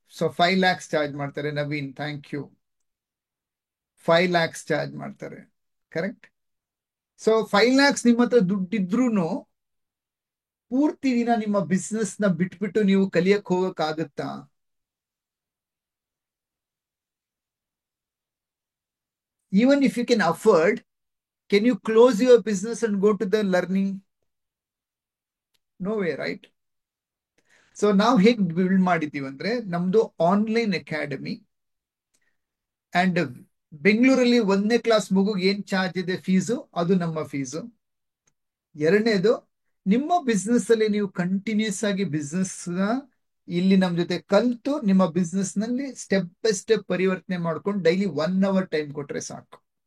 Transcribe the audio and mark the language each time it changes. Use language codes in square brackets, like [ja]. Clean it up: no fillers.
[kn] So 5 lakhs charge ಮಾಡ್ತಾರೆ. Naveen, thank you. 5 lakhs charge ಮಾಡ್ತಾರೆ, correct? So 5 lakhs ನಿಮ್ಮ ಹತ್ರ ದುಡ್ಡಿದ್ರೂ ಪೂರ್ತಿ ದಿನ ನಿಮ್ಮ ಬಿಸ್ನೆಸ್ ನ ಬಿಟ್ಬಿಟ್ಟು ನೀವು ಕಲಿಯಕ್ ಹೋಗಕ್ ಆಗುತ್ತಾ? [en] Even if you can afford, can you close your business and go to the learning? No way, right? [kn] So ನಾವು ಹೇಗೆ ಬಿಲ್ಡ್ ಮಾಡಿದೀವಿ ಅಂದ್ರೆ, ನಮ್ದು ಆನ್ಲೈನ್ ಅಕಾಡೆಮಿ. ಅಂಡ್ ಬೆಂಗಳೂರಲ್ಲಿ 1ನೇ ಕ್ಲಾಸ್ ಮಗುಗೆ ಏನ್ ಚಾರ್ಜ್ ಇದೆ ಫೀಸು, ಅದು ನಮ್ಮ ಫೀಸು. ಎರಡನೇದು, ನಿಮ್ಮ ಬಿಸ್ನೆಸ್ ಅಲ್ಲಿ ನೀವು ಕಂಟಿನ್ಯೂಸ್ ಆಗಿ ಬಿಸ್ನೆಸ್ ಇಲ್ಲಿ ನಮ್ ಜೊತೆ ಕಲ್ತು ನಿಮ್ಮ ಬಿಸ್ನೆಸ್ ನಲ್ಲಿ ಸ್ಟೆಪ್ ಬೈ ಸ್ಟೆಪ್ ಪರಿವರ್ತನೆ ಮಾಡ್ಕೊಂಡು ಡೈಲಿ 1 hour ಟೈಮ್ ಕೊಟ್ರೆ ಸಾಕು.